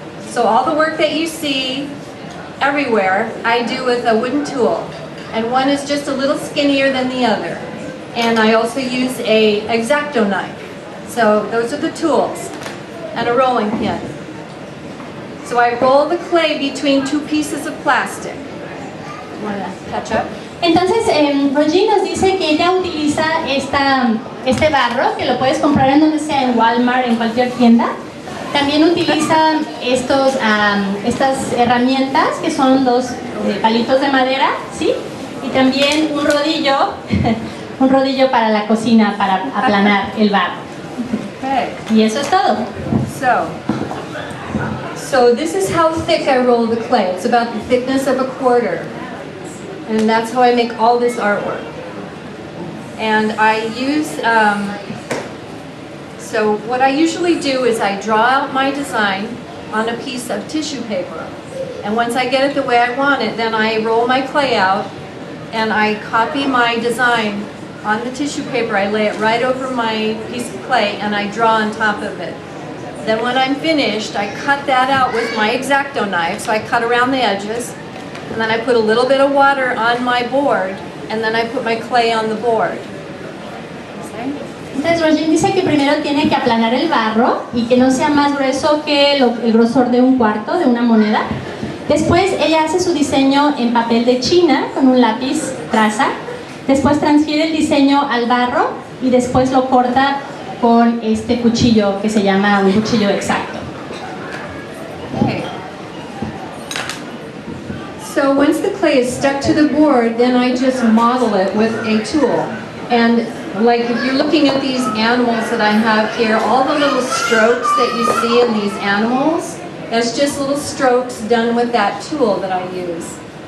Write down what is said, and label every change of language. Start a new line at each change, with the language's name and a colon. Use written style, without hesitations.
English: So all the work that you see everywhere, I do with a wooden tool, and one is just a little skinnier than the other. And I also use a X-Acto knife. So those are the tools, and a rolling pin. So I roll the clay between two pieces of plastic. Want to catch up?
Spanish: Entonces, Rojean nos dice que ella utiliza este barro, que lo puedes comprar en donde sea, en Walmart, en cualquier tienda. También utiliza estas herramientas, que son dos palitos de madera, ¿sí? Y también un rodillo, un rodillo para la cocina, para aplanar el barro.
English: Okay.
Spanish: Y eso es todo.
English: So this is how thick I roll the clay. It's about the thickness of a quarter. And that's how I make all this artwork. And I use, so what I usually do is I draw out my design on a piece of tissue paper. And once I get it the way I want it, then I roll my clay out and I copy my design on the tissue paper. I lay it right over my piece of clay and I draw on top of it. Then when I'm finished, I cut that out with my X-Acto knife. So I cut around the edges, and then I put a little bit of water on my board, and then I put my clay on the board.
Spanish: Entonces Rojean dice que primero tiene que aplanar el barro y que no sea más grueso que el grosor de un cuarto de una moneda. Después ella hace su diseño en papel de China con un lápiz traza. Después transfiere el diseño al barro y después lo corta con este cuchillo que se llama un cuchillo exacto.
English: Okay. So once the clay is stuck to the board, then I just model it with a tool. And like if you're looking at these animals that I have here, all the little strokes that you see in these animals, that's just little strokes done with that tool that I use.